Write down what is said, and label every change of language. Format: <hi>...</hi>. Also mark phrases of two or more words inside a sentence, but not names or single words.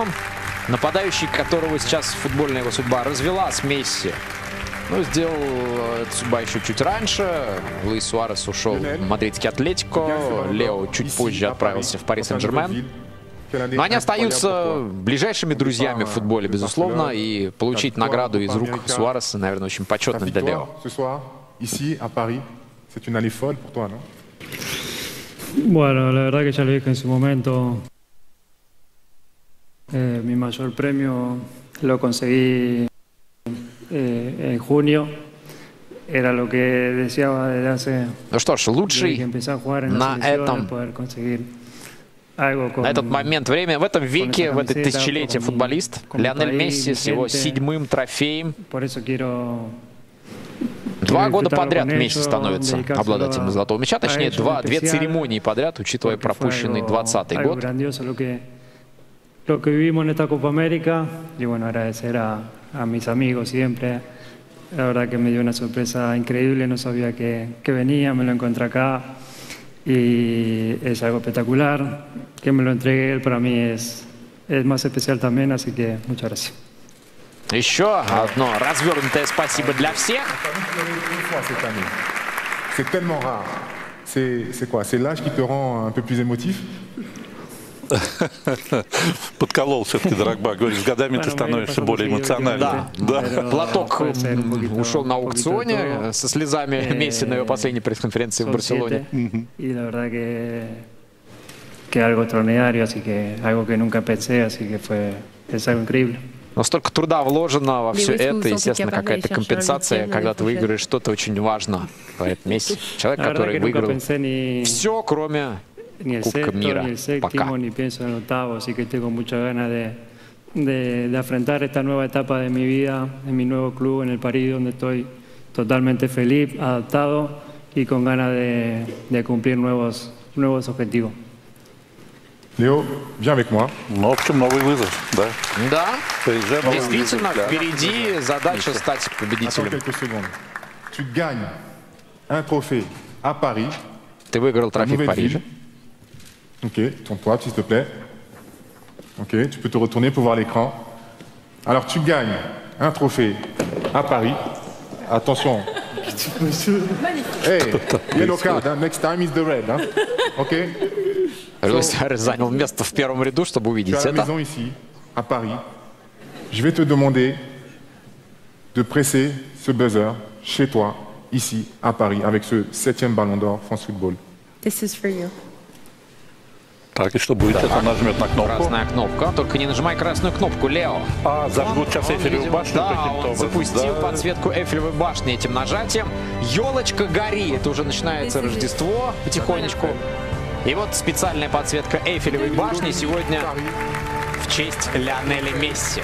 <ru>Нападающий, которого сейчас футбольная его судьба развела с Месси, ну, сделал эту судьба еще чуть раньше. Луис Суарес ушел в мадридский Атлетико, Лео чуть позже отправился в Пари Сен-Жермен. Но они остаются ближайшими друзьями в футболе, безусловно, и получить награду из рук Суареса, наверное, очень почетно для Лео.</ru> <es>Bueno, la verdad que ya lo dije en su momento, mi mayor premio lo conseguí en junio, era lo que deseaba desde hace...</es> <ru>Ну что ж, лучший на этот момент времени, в этом веке, в это тысячелетие футболист Лионель Месси с его 7-м трофеем. 2 года подряд Месси становится обладателем золотого мяча, точнее, две церемонии подряд, учитывая пропущенный 20-й год.</ru> <es>Lo que vivimos en esta Copa América, y bueno, agradecer a mis amigos siempre. La verdad que me dio una sorpresa increíble, no sabía que venía, me lo encontré acá y es algo espectacular. Que me lo entregue él para mí es más especial también, así que muchas gracias.</es> <ru>Еще одно развернутое спасибо для всех.</ru> <fr>C'est tellement rare. C'est quoi? C'est l'âge qui te rend un peu plus émotif?</fr> <ru>Подколол все-таки Дрогба. Говорит, с годами ты становишься более эмоциональным. Да. Платок ушел на аукционе со слезами Месси на его последней пресс-конференции в Барселоне.</ru> <es>Que algo extraordinario, así que algo que nunca pensé, así que es algo increíble.</es> <ru>Но столько труда вложено во все это, естественно, какая-то компенсация, когда ты выиграешь что-то очень важно. Говорит Месси, человек, который выиграл все, кроме Кубка мира. Пока.</ru> <es>De afrontar esta nueva etapa de mi vida, en mi nuevo club, en el París, donde estoy totalmente feliz, adaptado y con ganas de cumplir nuevos objetivos.</es> <fr>Léo, viens avec moi.</fr> <ru>Ну, в общем, новый вызов, да. Да, действительно, впереди задача стать победителем.</ru> <fr>Attends quelques secondes. Tu gagnes un trophée à Paris.</fr> <ru>Ты выиграл трофей в Париже.</ru> <fr>Ok, tourne-toi, s'il te plaît. Ok, tu peux te retourner pour voir l'écran. Alors, tu gagnes un trophée à Paris. Attention.</fr> <en>Hey, yellow card, hein? Next time is the red.</en> <fr>Hein? Ok?</fr> <ru>Луис Суарес занял место в первом ряду, чтобы увидеть это.</ru> <fr>Maison ici, à Paris. Je vais te demander de presser ce buzzer chez toi, ici, à Paris, avec ce 7e Ballon d'Or France Football.</fr> <en>This is for you.</en> <ru>Так, и что будет? Это нажмет на кнопку. Красная кнопка. Только не нажимай красную кнопку, Лео. Зажгут сейчас Эйфелевую башню. Да, он запустил подсветку Эйфелевой башни этим нажатием. Елочка гори. Это уже начинается Рождество потихонечку. И вот специальная подсветка Эйфелевой башни сегодня в честь Лионеля Месси.</ru>